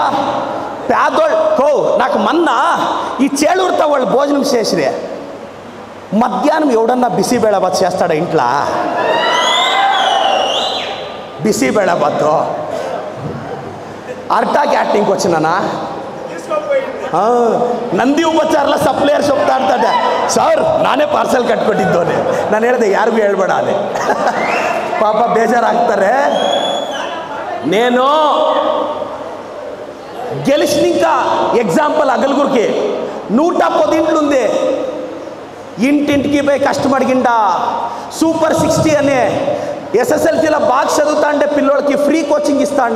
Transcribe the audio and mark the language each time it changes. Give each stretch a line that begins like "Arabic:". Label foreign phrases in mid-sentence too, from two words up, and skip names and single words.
Telugu: పేదోళ్ళు కో నాకు మొన్న ఈ చేళూరుతో వాళ్ళు భోజనం చేసిరే, మధ్యాహ్నం ఎవడన్నా బిసిబేళబాత్ చేస్తాడా ఇంట్లో? బిసిబేళబాత్ అర్టాకి యాక్టింగ్కి వచ్చినానా?
Kannada: ನಂದಿ ಉಪಚಾರಲ್ಲ ಸಪ್ಲೈಯರ್ ಸೊಪ್ತಾ ಇರ್ತಾರೆ ಸರ್, ನಾನೇ ಪಾರ್ಸೆಲ್ ಕಟ್ಕೊಟ್ಟಿದ್ದೋನೆ. ನಾನು ಹೇಳಿದೆ ಯಾರಿಗೂ ಹೇಳ್ಬೇಡ ಅದೇ ಪಾಪ ಬೇಜಾರಾಗ್ತಾರೆ.
Telugu: నేను గెలిచినాక ఎగ్జాంపుల్ అగలుగురికి 110 ఇంట్లు ఉంది. ఇంటింటికి పోయి కష్టమడిగిండా. సూపర్ 60 అనే ఎస్ఎస్ఎల్సీలో బాగా చదువుతా అంటే పిల్లోళ్ళకి
English: free coaching
Telugu: ఇస్తాండ.